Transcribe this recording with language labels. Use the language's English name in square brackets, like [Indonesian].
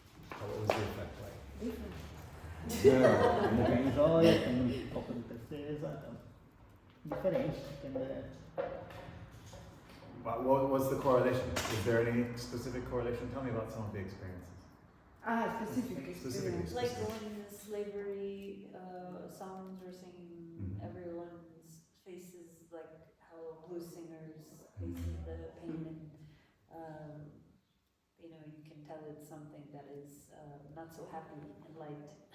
[English] What was the effect like? [Portuguese] Tem joia, tem um pouco de tristeza, diferente, entendeu? [English] What's the correlation? Is there any specific correlation? Tell me about some of the experiences. Specific Specifically. experience. Like when the slavery songs were singing, Mhm. everyone's faces, like how blues singers faces the pain, and you can tell it's something that is not so happy and light.